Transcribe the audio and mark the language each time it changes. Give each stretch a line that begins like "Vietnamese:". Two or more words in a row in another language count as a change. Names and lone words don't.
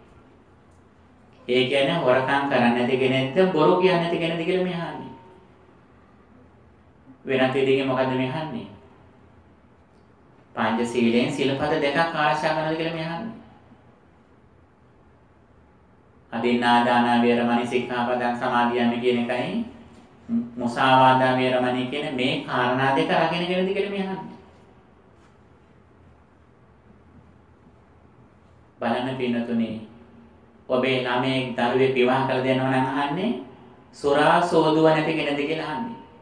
Sinhala: ඒ කියන්නේ හොරකම් කරන්නේ නැති කෙනෙක්ද බොරු කියන්නේ නැති කෙනෙක්ද කියලා මේ අහන්නේ. වෙනත් විදිහකින් මොකද්ද මේ අහන්නේ? පංචශීලයෙන් සිල්පද දෙකක් ආරක්ෂා කරනවාද කියලා මේ අහන්නේ.
Pali: අදින්නා දාන වේරමණී සික්ඛාපදං සමාදියාමි
Sinhala: කියන එකයි
Pali: මුසාවාදා වේරමණී
Sinhala: කියන මේ කාරණා දෙක රකින්න කෙනෙක්ද කියලා මේ අහන්නේ. බලන්න පින්නතුනේ ඔබේ ළමයේ දරුවෙක් විවාහ කළ දෙනවා නම් අහන්නේ සුරා සෝදුව නැති කෙනෙක්ද කියලා අහන්නේ.